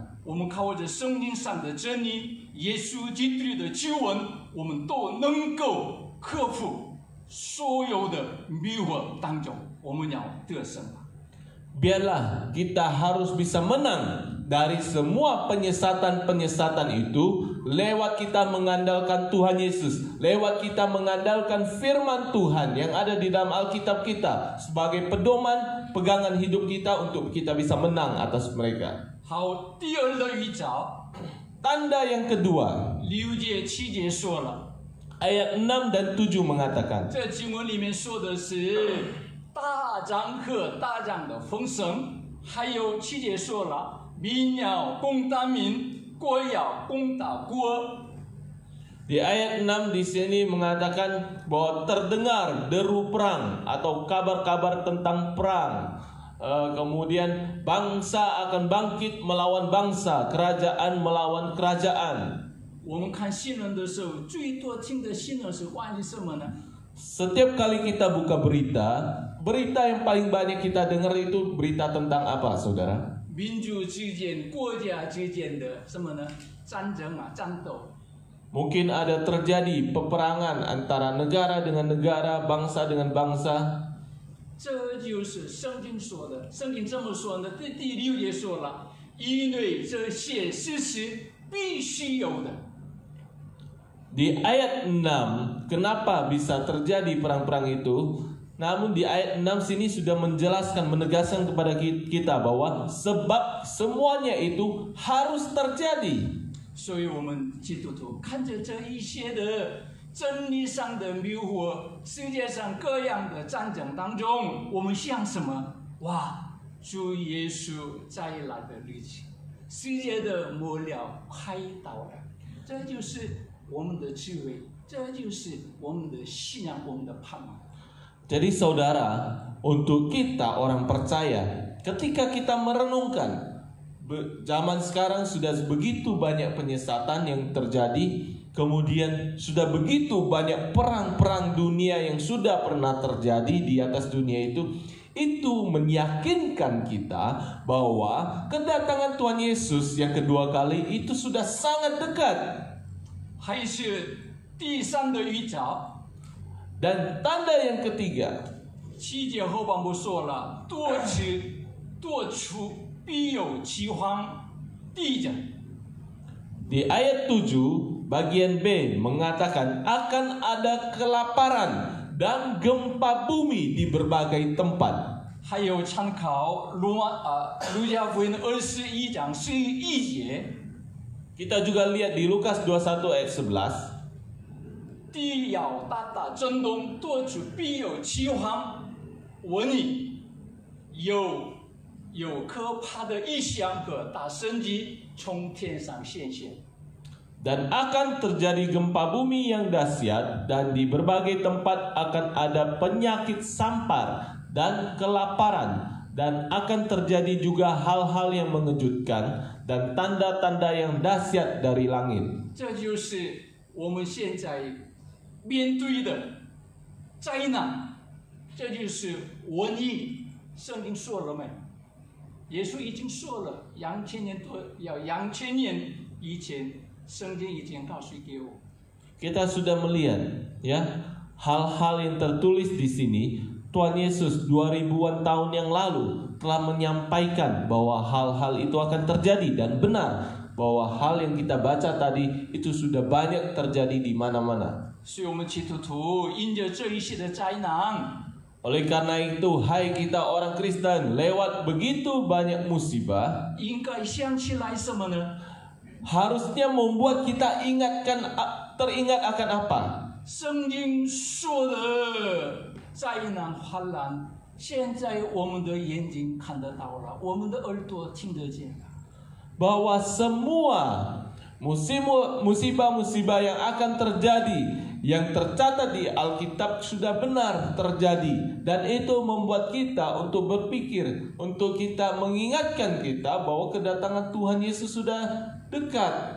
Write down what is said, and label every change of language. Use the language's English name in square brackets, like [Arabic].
[Chinese] 我们靠着圣经上的真理，耶稣基督的救恩，我们都能够克服所有的迷惑当中，我们要得胜。 [Indonesian] Biarlah kita harus bisa menang dari semua penyesatan-penyesatan itu lewat kita mengandalkan Tuhan Yesus, lewat kita mengandalkan firman Tuhan yang ada di dalam Alkitab kita sebagai pedoman pegangan hidup kita untuk kita bisa menang atas mereka. [Chinese] 好，第二的预兆， [Indonesian] Tanda yang kedua, [Chinese] 6节、7节说了， [Indonesian] ayat 6 dan 7 mengatakan, [Chinese] 这经文里面说的是大涨和大涨的丰盛，还有7节说了，民要攻打民，国要攻打国。 [Indonesian] Di ayat 6 di sini mengatakan bahwa terdengar deru perang atau kabar-kabar tentang perang. Kemudian bangsa akan bangkit melawan bangsa, kerajaan melawan kerajaan. [Chinese] 我们看新闻的时候，最多听的新闻是关于什么呢？ [Indonesian] Setiap kali kita buka berita yang paling banyak kita dengar itu berita tentang apa, saudara? [Chinese] 民族之间、国家之间的什么呢？战争啊，战斗。 [Indonesian] Mungkin ada terjadi peperangan antara negara dengan negara, bangsa dengan bangsa. [Chinese] 这就是圣经说的。圣经这么说呢，第6节说了，因为这些事实必须有的。 [Indonesian] Di ayat 6, kenapa bisa terjadi perang-perang itu? Namun di ayat 6 sini sudah menjelaskan, menegaskan kepada kita bahwa sebab semuanya itu harus terjadi. [Chinese] 所以，我们基督徒看着这一些的真理上的迷惑，世界上各样的战争当中，我们想什么？哇，主耶稣再来的日子，世界的末了快到了。这就是我们的智慧，这就是我们的信仰，我们的盼望。 [Indonesian] Jadi saudara, untuk kita orang percaya, ketika kita merenungkan zaman sekarang sudah begitu banyak penyesatan yang terjadi, kemudian sudah begitu banyak perang-perang dunia yang sudah pernah terjadi di atas dunia itu meyakinkan kita bahwa kedatangan Tuhan Yesus yang kedua kali itu sudah sangat dekat. [Chinese] 还是第3的预兆。 [Indonesian] Dan tanda yang ketiga, [Chinese] 7节后半部说了，多次多处必有饥荒。地震。 [Indonesian] Di ayat 7 bagian B mengatakan akan ada kelaparan dan gempa bumi di berbagai tempat. [Chinese] 还有参考路加福音21章11节， [Indonesian] Kita juga lihat di Lukas 21 ayat 11. [Chinese] 地要大大震动，多处必有饥荒、瘟疫，有可怕的异象和大神迹从天上显现。 [Indonesian] Dan akan terjadi gempa bumi yang dahsyat dan di berbagai tempat akan ada penyakit sampar dan kelaparan dan akan terjadi juga hal-hal yang mengejutkan dan tanda-tanda yang dahsyat dari langit. [Chinese] 这就是我们现在面对的灾难，这就是瘟疫。圣经说了没？耶稣已经说了，2000年以前。圣经已经告诉给我， [Indonesian] Kita sudah melihat ya hal-hal yang tertulis di sini. Tuhan Yesus 2000-an tahun yang lalu telah menyampaikan bahwa hal-hal itu akan terjadi dan benar bahwa hal yang kita baca tadi itu sudah banyak terjadi di mana-mana. [Chinese] 所以我们基督徒因着这一些的灾难， [Indonesian] Oleh karena itu, hai kita orang Kristen, lewat begitu banyak musibah, [Chinese] 应该想起来什么呢？ [Indonesian] harusnya membuat kita teringat akan apa? [Chinese] 圣经说的灾难患难，现在我们的眼睛看得到了，我们的耳朵听得见了。 [Indonesian] Bahwa semua musibah-musibah yang akan terjadi, yang tercatat di Alkitab sudah benar terjadi. Dan itu membuat kita untuk berpikir, untuk kita mengingatkan kita bahwa kedatangan Tuhan Yesus sudah dekat.